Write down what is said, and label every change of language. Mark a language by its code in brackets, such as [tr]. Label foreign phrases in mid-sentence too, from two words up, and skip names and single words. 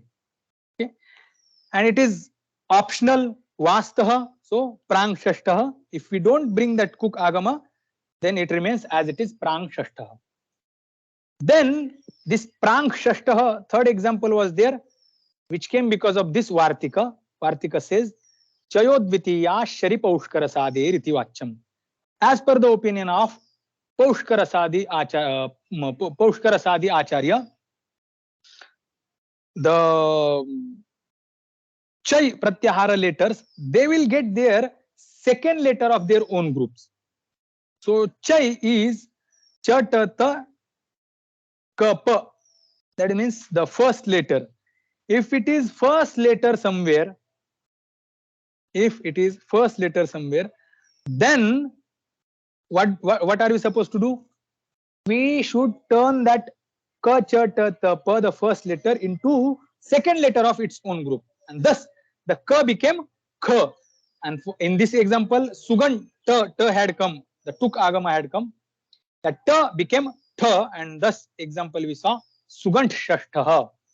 [en] Okay, and it is optional vastaha. [sa] So प्राङ् षष्ठः. [en] If we don't bring that [sa] कुक् आगम, [en] then it remains as it is [sa] प्राङ् षष्ठः. [en] Then this [sa] प्राङ् षष्ठः, [en] third example was there, which came because of this vartika. Vartika says [sa] चयो द्वितीयाः शरि पौष्करसादेरिति वाच्यम्. [en] As per the opinion of [sa] पौष्करसादि आचार्य, [en] the [sa] चय् प्रत्याहार [en] letters, they will get their second letter of their own groups. So chay is [sa] च ट त क प. [en] That means the first letter. If it is first letter somewhere, then what are we supposed to do? We should turn that [sa] क च ट त प, [en] the first letter, into second letter of its own group, and thus the ka became kha. And in this example, sugan ta had come, the [sa] तुक् आगम [en] had come, the ta became tha, and thus example we saw [sa] सुगण्ट् षष्ठः.